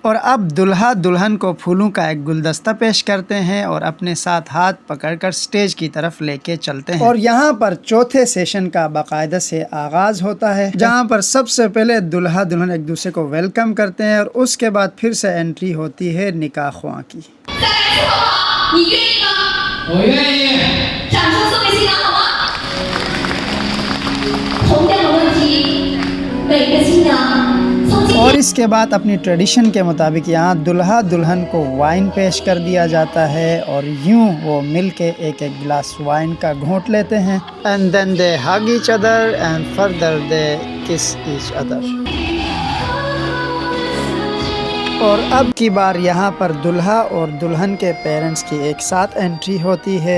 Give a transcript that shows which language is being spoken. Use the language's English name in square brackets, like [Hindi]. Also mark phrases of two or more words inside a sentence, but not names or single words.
[Hindi] और अब दुल्हा दुल्हन को फूलों का एक गुलदस्ता पेश करते हैं और अपने साथ हाथ पकड़कर स्टेज की तरफ लेके चलते हैं। और यहाँ पर चौथे सेशन का बाकायदा से आगाज होता है जहाँ पर सबसे पहले दुल्हा दुल्हन एक दूसरे को वेलकम करते हैं और उसके बाद फिर से एंट्री होती है निकाह ख्वाह की। [Chinese] 你愿意吗？我愿意。掌声送给新郎好吗？同样的问题，每个新娘从今天。 [Hindi] और इसके बाद अपनी ट्रेडिशन के मुताबिक यहाँ दुल्हा दुल्हन को वाइन पेश कर दिया जाता है और यूं वो मिलके एक एक गिलास वाइन का घोंट लेते हैं [English] and then they hug each other and further they kiss each other. [Hindi] और अब की बार यहाँ पर दुल्हा और दुल्हन के पेरेंट्स की एक साथ एंट्री होती है।